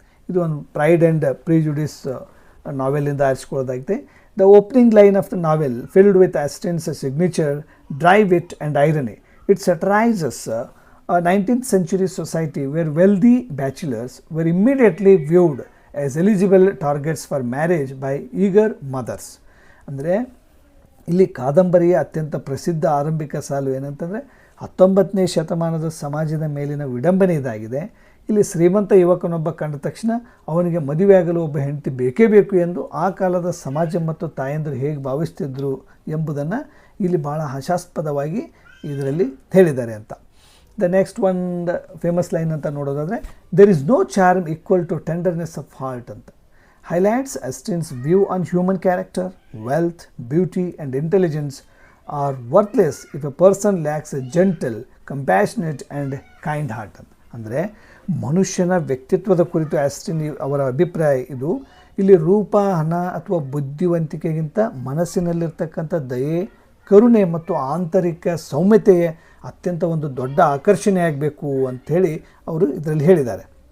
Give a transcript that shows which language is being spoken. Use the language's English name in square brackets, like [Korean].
[Kannada] ಇದು ಒಂದು pride and prejudice ನಾವೆಲಿಂದ ಆರಿಸ್ಕೊಳ್ಳೋದಾಗಿದೆ. [English] The opening line of the novel filled with Austen's signature dry wit and irony. It satirises a 19th century society where wealthy bachelors were immediately viewed as eligible targets for marriage by eager mothers. [Kannada] ಅಂದರೆ ಇಲ್ಲಿ ಕಾದಂಬರಿಯ ಅತ್ಯಂತ ಪ್ರಸಿದ್ಧ ಆರಂಭಿಕ ಸಾಲು ಏನಂತಂದರೆ 19ನೇ ಶತಮಾನದ ಸಮಾಜದ ಮೇಲಿನ ವಿಡಂಬನೆ ಇದಾಗಿದೆ. ಇಲ್ಲಿ ಶ್ರೀಮಂತ ಯುವಕನೊಬ್ಬ ಕಂಡ ತಕ್ಷಣ ಅವನಿಗೆ ಮದುವೆಯಾಗಲು ಒಬ್ಬ ಹೆಂಡತಿ ಬೇಕೇ ಬೇಕು ಎಂದು ಆ ಕಾಲದ ಸಮಾಜ ಮತ್ತು ತಾಯಂದಿರು ಹೇಗೆ ಭಾವಿಸ್ತಿದ್ರು ಎಂಬುದನ್ನು ಇಲ್ಲಿ ಭಾಳ ಹಾಸ್ಯಾಸ್ಪದವಾಗಿ ಇದರಲ್ಲಿ ಹೇಳಿದ್ದಾರೆ ಅಂತ. [English] the next [Kannada] ಒಂದು [English] famous line [Kannada] ಅಂತ ನೋಡೋದಾದರೆ, [English] there is no charm equal to tenderness of heart [Kannada] ಅಂತ. [English] highlights Astin's view on human character, wealth, beauty and intelligence are worthless if a person lacks a gentle, compassionate and kind heart. [Kannada] ಅಂದರೆ ಮನುಷ್ಯನ ವ್ಯಕ್ತಿತ್ವದ ಕುರಿತು Austin ಅವರ ಅಭಿಪ್ರಾಯ ಇದು. ಇಲ್ಲಿ ರೂಪ, ಹಣ ಅಥವಾ ಬುದ್ಧಿವಂತಿಕೆಗಿಂತ ಮನಸ್ಸಿನಲ್ಲಿರ್ತಕ್ಕಂಥ ದಯೆ, ಕರುಣೆ ಮತ್ತು ಆಂತರಿಕ ಸೌಮ್ಯತೆಯೇ ಅತ್ಯಂತ ಒಂದು ದೊಡ್ಡ ಆಕರ್ಷಣೆಯಾಗಬೇಕು ಅಂಥೇಳಿ ಅವರು ಇದರಲ್ಲಿ ಹೇಳಿದ್ದಾರೆ.